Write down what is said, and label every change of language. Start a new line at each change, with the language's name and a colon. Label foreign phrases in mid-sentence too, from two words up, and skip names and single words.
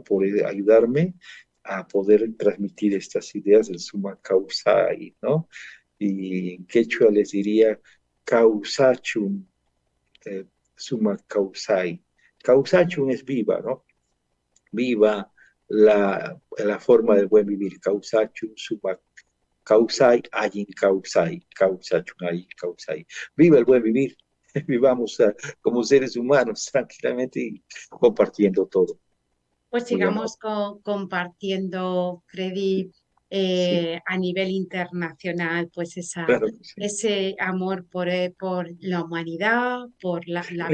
Spanish: Por ayudarme a poder transmitir estas ideas del
Quechua: suma causa,
Spanish: ¿no? Y en quechua les diría
Quechua: causachum, eh, summa causai.
Spanish: Causachum es viva, ¿no? Viva la forma del buen vivir.
Quechua: Causachum, summa causai, allin causai. Causachum, allin causai.
Spanish: Viva el buen vivir. Vivamos como seres humanos tranquilamente y compartiendo todo. Pues Muy amable. sigamos compartiendo, Freddy, Sí, a nivel internacional, pues claro que sí. ese amor por la humanidad, por la